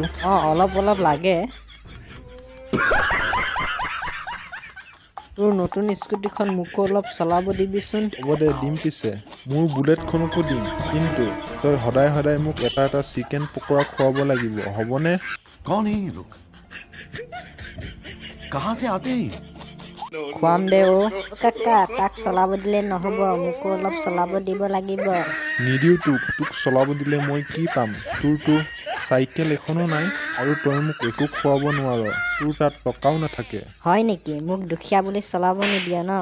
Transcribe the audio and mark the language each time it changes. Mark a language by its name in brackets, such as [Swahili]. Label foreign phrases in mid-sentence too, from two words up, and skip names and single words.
[Assamese] অলপ লাগে। তোৰ নতুন স্কুটিখন মোকো অলপ চলাব দিবিচোন। হ'ব দে, দিম। পিছে মোৰ বুলেটখনকো দিম, কিন্তু তই সদায় মোক এটা চিকেন পকৰা খুৱাব লাগিব, হ'বনে? [Hindi] कौन है ये लोग? कहां से आते हैं? [Assamese] খুৱাম দে অ। কাকা তাক চলাব দিলে নহ'ব, মোকো অলপ চলাব দিব লাগিব। নিদিও তোক চলাব দিলে মই কি পাম? তোৰতো চাইকেল এখনো নাই আৰু তই মোক একো খুৱাব নোৱাৰ। তোৰ তাত টকাও নাথাকে। হয় নেকি? মোক দুখীয়া বুলি চলাব নিদিয়ে ন?